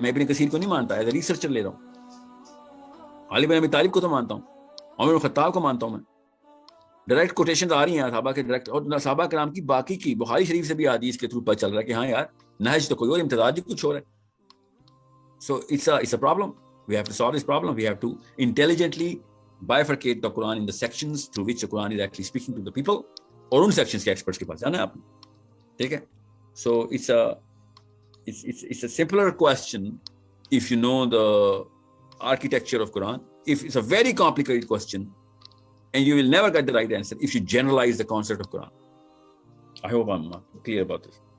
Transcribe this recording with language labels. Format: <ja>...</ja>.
<ur>میں ابن کثیر کو نہیں مانتا,</ur> <en>as a researcher</en> <ur>لے رہا ہوں. علی بن ابی طالب کو تو مانتا ہوں, عمر بن خطاب کو مانتا ہوں. میں ڈائریکٹ کوٹیشنز آ رہی ہیں صحابہ کے ڈائریکٹ, اور صحابہ کرام کی باقی کی بخاری شریف سے بھی حدیث کے تھرو پتہ چل رہا ہے کہ ہاں یار نہج تو کوئی اور, امتزاج کچھ اور ہے.</ur> <en>So it's a problem. We have to solve this problem. We have to intelligently bifurcate the Quran in the sections through which the Quran is actually speaking to the people.</en> <ur>اور ان sections کے experts کے پاس جانا ہے آپ نے.</ur> <en>ٹھیک ہے, so it's a simpler question if you know the architecture of Quran. If it's a very complicated question, and you will never get the right answer if you generalize the concept of Quran. I hope I'm clear about this.</en>